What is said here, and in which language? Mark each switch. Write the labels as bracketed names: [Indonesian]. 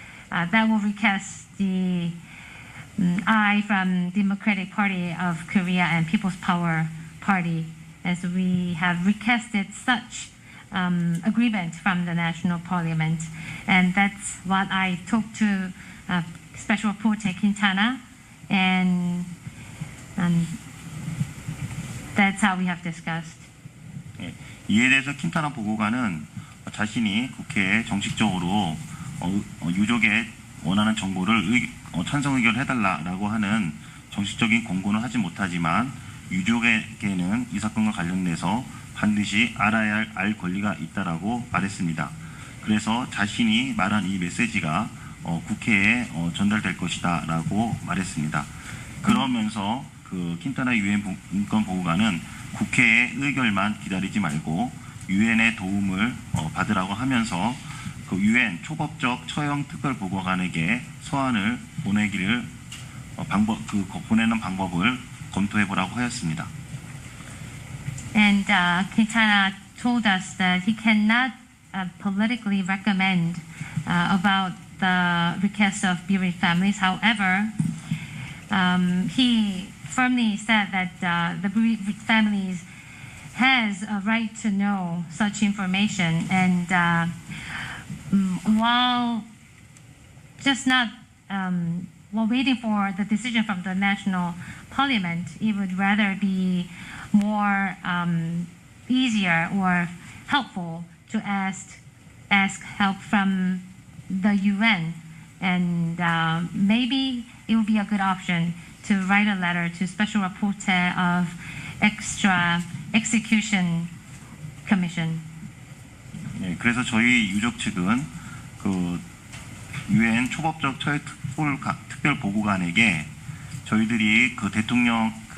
[English] That will request the I from Democratic Party of Korea and People's Power Party, as we have requested such agreement from the National Parliament, and that's what I talked to Special Reporter Quintana, and that's how we have discussed. [Korean] 이에 대해서 킨타나 보고관은 자신이 국회에 정식적으로 유족의 원하는 정보를 찬성 의결해달라고 하는 정식적인 권고는 하지 못하지만 유족에게는 이 사건과 관련돼서 반드시 알아야 알 권리가 있다라고 말했습니다. 그래서 자신이 말한 이 메시지가 국회에 전달될 것이다라고 말했습니다. 그러면서 그 킨타나 유엔 인권보호관은 국회의 의결만 기다리지 말고 유엔의 도움을 받으라고 하면서 그 유엔 초법적 처형 특별보고관에게 서한을 보내기를 보내는 방법을 검토해 보라고 하였습니다. [English] And Quintana told us that he cannot politically recommend about the request of bereaved families. However, he firmly said that the bereaved families has a right to know such information, and while just not while waiting for the decision from the national parliament, it would rather be more easier or helpful to ask help from the UN, and maybe it would be a good option to write a letter to Special Rapporteur of Extra Execution Commission. [Korean] 네, 그래서 저희 유족 측은 그 UN 초법적 특별 보고관에게 저희들이 그 대통령